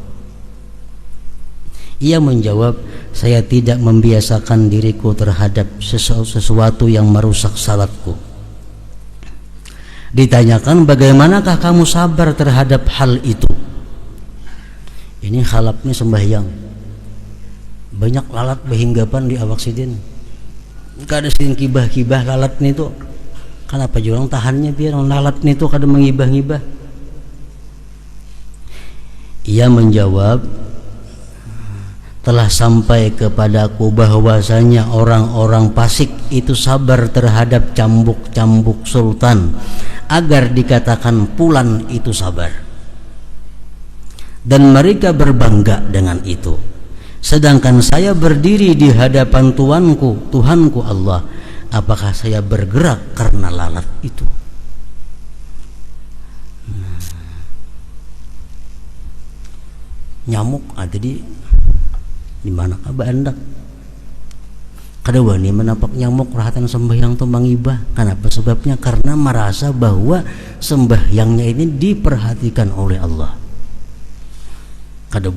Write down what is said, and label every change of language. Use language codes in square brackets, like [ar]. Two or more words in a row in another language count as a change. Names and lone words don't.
[id] Ia menjawab, saya tidak membiasakan diriku terhadap sesuatu yang merusak salatku. Ditanyakan, bagaimanakah kamu sabar terhadap hal itu? [bjn] Ini Khalaf ini sembahyang, banyak lalat berhinggapan di awak sidin. Kada sidin kibah-kibah lalat nih tuh. Kenapa jurang tahannya biar lalat nih tuh kada mengibah-ngibah? [id] Ia menjawab, telah sampai kepadaku bahwasanya orang-orang fasik itu sabar terhadap cambuk-cambuk sultan agar dikatakan pulan itu sabar, dan mereka berbangga dengan itu. Sedangkan saya berdiri di hadapan Tuhanku Allah, apakah saya bergerak karena lalat itu? Nyamuk ada di mana kabar anda? [bjn] Kada wani menapak nyamuk rahatan sembahyang tu mangibah. Kenapa sebabnya? [id] Karena merasa bahwa sembahyangnya ini diperhatikan oleh Allah.